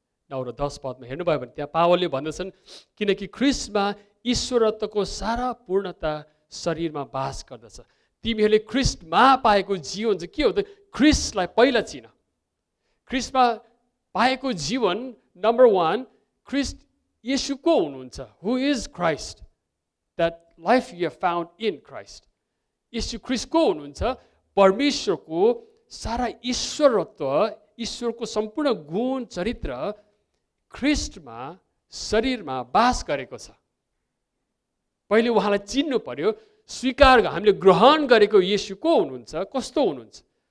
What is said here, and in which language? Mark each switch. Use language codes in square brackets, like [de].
[ne] 9 र 10 पदमा हेर्नुभयो भने त्यहाँ पावलले भन्दछन्, किनकि ख्रिस्टमा ईश्वरत्वको सारा पूर्णता शरीरमा बास गर्दछ। तिमीहरूले ख्रिस्टमा पाएको जीवन चाहिँ के हो त? ख्रिस्टलाई पहिला चिन। ख्रिस्टमा पाएको जीवन नम्बर 1, ख्रिस्ट येशू को हुनुहुन्छ? [en] Who is Christ? That life you have found in Christ. [ne] येशू ख्रिस्ट को हुनुहुन्छ? परमेश्वरको सारा ईश्वरत्व, ईश्वरको सम्पूर्ण गुण चरित्र ख्रिस्टमा शरीरमा बास गरेको छ। पहिले उहाँलाई चिन्नु पर्यो, स्वीकार हामीले ग्रहण गरेको येशू को हुनुहुन्छ? कस्तो हुनुहुन्छ?